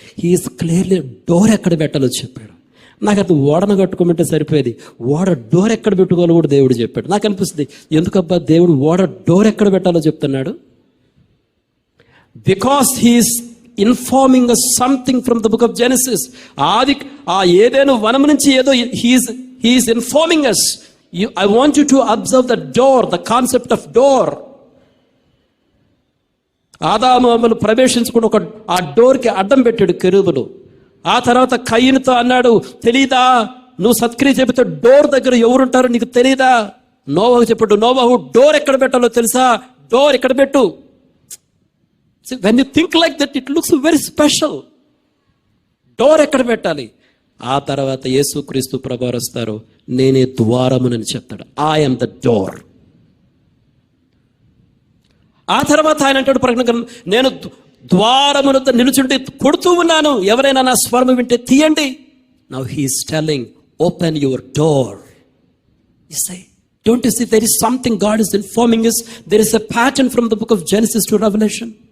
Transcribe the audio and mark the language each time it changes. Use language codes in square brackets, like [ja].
[en] he is clearly [te] door ఎక్కడ పెట్టాలో చెప్పాడు. నాకు అది ఓడను కట్టుకోమంటే సరిపోయేది, ఓడ డోర్ ఎక్కడ పెట్టుకోవాలో కూడా దేవుడు చెప్పాడు. నాకు అనిపిస్తుంది, ఎందుకబ్బా దేవుడు ఓడ డోర్ ఎక్కడ పెట్టాలో చెప్తున్నాడు? [en] Because he is informing us something from the book of Genesis. [te] Eden వనం నుంచి ఏదో [en] He is informing us. I want you to observe the door, the concept of door. [te] ఆదాము ప్రవేశించుకుని ఆ డోర్కి అడ్డం పెట్టాడు కెరూబులు. ఆ తర్వాత కయీనుతో అన్నాడు, తెలీదా నువ్వు సత్క్రియ చెబితే డోర్ దగ్గర ఎవరుంటారో నీకు తెలీదా? నోవహు చెప్పాడు, నోవహు డోర్ ఎక్కడ పెట్టాలో తెలుసా? డోర్ ఎక్కడ పెట్టు. [en] When you think like that, it looks very special. [te] Door ఎక్కడ పెట్టాలి? ఆ తర్వాత యేసుక్రీస్తు ప్రభువారు వస్తారు, నేనే ద్వారమునని చెప్తాడు. [en] I am the door. [te] ఆ తర్వాత ఆయన అంటాడు ప్రకటన, నేను ద్వారమునొద్ద నిలుచుండి కొడుతూ ఉన్నాను, ఎవరైనా నా స్వరము వింటే తీయండి. [en] Now he is telling, open your door. You say, don't you see there is something God is informing us? There is a pattern from the book of Genesis to Revelation.